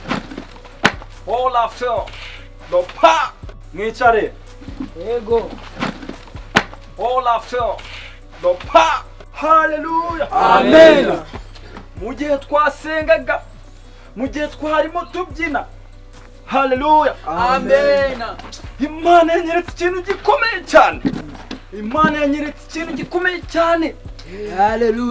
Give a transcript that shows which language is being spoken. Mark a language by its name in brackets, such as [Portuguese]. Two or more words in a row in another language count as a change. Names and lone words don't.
[English] All after the pa. [Kinyarwanda] Mwicare. Yego. [English] All after the pa. [Kinyarwanda] Haleluya. Amen. Mu gihe twasengaga, mu gihe twarimo tubyina. Haleluya. Amen. Imana yanyeretse ikintu gikomeye cyane. Imana yanyeretse ikintu gikomeye cyane. Haleluya.